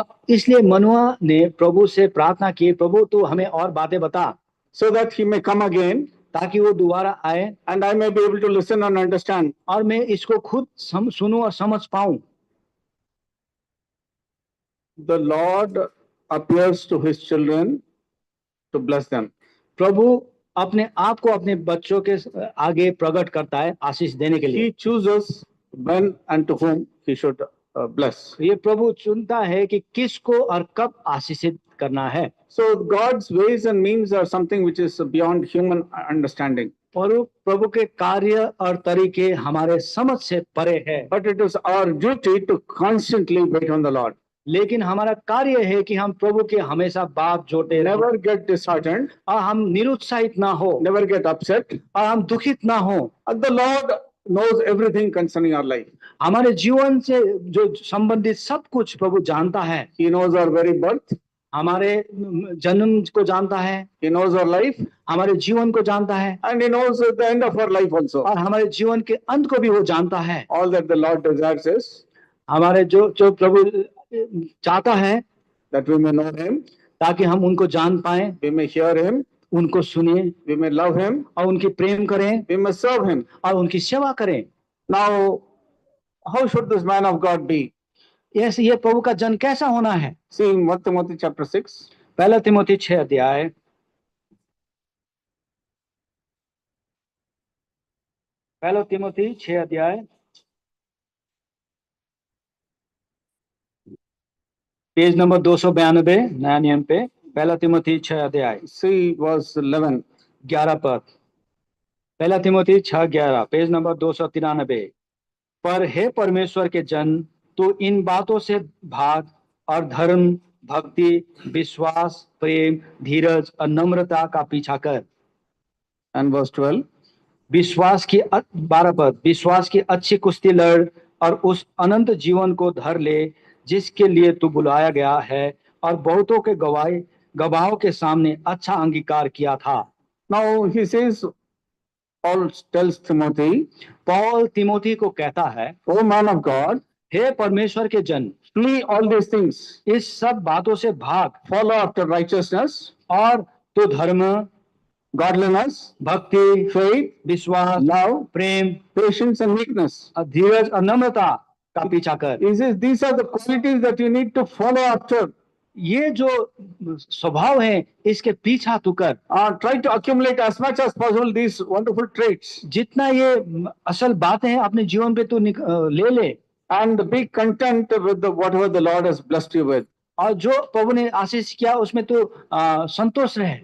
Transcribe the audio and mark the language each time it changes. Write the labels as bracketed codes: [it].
[hi] इसलिए मनुआ ने प्रभु से प्रार्थना की, प्रभु तू हमें और बातें बता, [en] so that he may come again [hi] ताकि वो दोबारा आए [en] and I may be able to listen and understand. [hi] और मैं इसको खुद सुनूं और समझ पाऊं। [en] The Lord appears to his children to bless them. [hi] प्रभु अपने आप को अपने बच्चों के आगे प्रकट करता है आशीष देने के लिए। [en] He chooses when and to whom he should bless. [hi] ये प्रभु चुनता है कि किसको और कब आशीषित करना है। [en] So God's ways and means are something which is beyond human understanding. [hi] और प्रभु के कार्य और तरीके हमारे समझ से परे है। [en] But it is our duty to constantly wait on the Lord. [hi] लेकिन हमारा कार्य है कि हम प्रभु के हमेशा बात जोड़ते रहें। [en] Never get disheartened. [hi] और हम निरुत्साहित ना हो। [en] Never get upset. [hi] और हम दुखित ना हो। [en] The Lord knows everything concerning our life. [hi] हमारे जीवन से जो संबंधित सब कुछ प्रभु जानता है। [en] He knows our very birth. [hi] हमारे जन्म को जानता है। [en] He knows our life. [hi] हमारे जीवन को जानता है। [en] And he knows the end of our life also. [hi] और हमारे जीवन के अंत को भी वो जानता है। [en] All that the Lord desires is [hi] हमारे जो प्रभु चाहता है [en] that we may know him, [hi] ताकि हम उनको जान पाए, [en] we may hear him, [hi] उनको सुने, [en] we may love him, [hi] और उनकी प्रेम करें, [en] we may serve him. [hi] और उनकी सेवा करें। [en] Now, how should this man of God be? [hi] ये प्रभु का जन कैसा होना है? [en] See in 1 Timothy chapter 6. [hi] पहला तिमोथी 6 अध्याय। पहला तिमोथी 6 अध्याय पेज नंबर 292 नया नियम पे। पहला तिमोथी 6 अध्याय। [en] See verse 11. [hi] 11 पद। पहला तिमोथी 6:11 पेज नंबर 293। पर हे परमेश्वर के जन, तो इन बातों से भाग और धर्म, भक्ति, विश्वास, प्रेम, धीरज और नम्रता का पीछा कर। [en] And verse 12. [hi] विश्वास की 12 पद। विश्वास की अच्छी कुश्ती लड़ और उस अनंत जीवन को धर ले जिसके लिए तू बुलाया गया है और बहुतों के गवाहों के सामने अच्छा अंगीकार किया था। [en] Now he says, Paul tells Timothy, [hi] Paul Timothy को कहता है, [en] O man of God, [hi] हे परमेश्वर के जन, [en] flee all these things. [hi] इस सब बातों से भाग, [en] Follow after righteousness, [hi] और तो धर्म, [en] godliness, [hi] भक्ति, [en] faith, [hi] विश्वास, [en] love, [hi] Prem, [en] patience and meekness. [hi] धीरज और नम्रता का पीछा कर। [en] He says these are the qualities that you need to follow after. [hi] ये जो स्वभाव है इसके पीछा तू कर। [en] Try to accumulate as much as possible these wonderful traits. [hi] जितना ये असल बातें हैं अपने जीवन पे तू ले ले। [en] And be content with whatever the Lord has blessed you with. [hi] और जो प्रभु ने आशीष किया उसमें तू संतोष रहे।